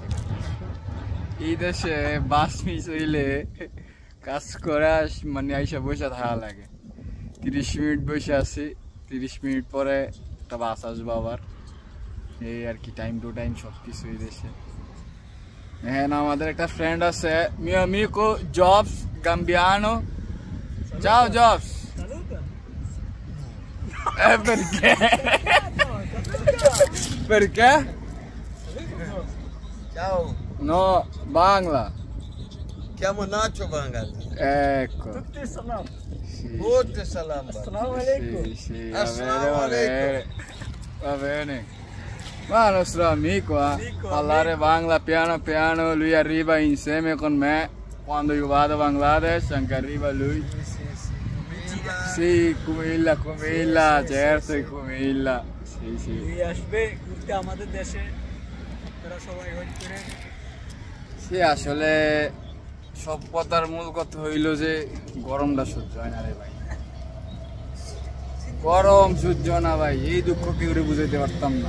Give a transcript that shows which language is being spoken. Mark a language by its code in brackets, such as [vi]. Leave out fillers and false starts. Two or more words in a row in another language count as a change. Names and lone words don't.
[bn] এই দেশে বাস মিস হইলে কাজ করা মানে আইসা বসে থাকা লাগে। 30 মিনিট বসে আছি, 30 মিনিট পরে একটা বাস আসবো আবার। এই আর কি, [en] time to time [bn] সব কিছু এই দেশে। হ্যাঁ, আমাদের একটা ফ্রেন্ড আছে, [it] mio amico Jobs Gambiano. Ciao Jobs. Perché? Perché? Ciao, No, Bangla. chiamo Nacho Bangal. Ecco. Tutti salam. Sì, Tutti salam. [ar] السلام عليكم. [it] sì, Assalamu va bene. Va bene. Ma il nostro amico, parlare Bangla piano piano, lui arriva insieme con me. Quando io vado a Bangladesh, anche arriva lui. Sì, Kumilla, certo, Kumilla. Sì, sì. [bn] এই আসবে ঘুরতে আমাদের দেশে, তারা সবাই ওয়েট করে। সে আসলে সব কথার মূল কথা হইল যে গরমটা সহ্য হয় না রে ভাই। গরম সহ্য না ভাই, এই দুঃখ কি করে বুঝাইতে পারতাম না।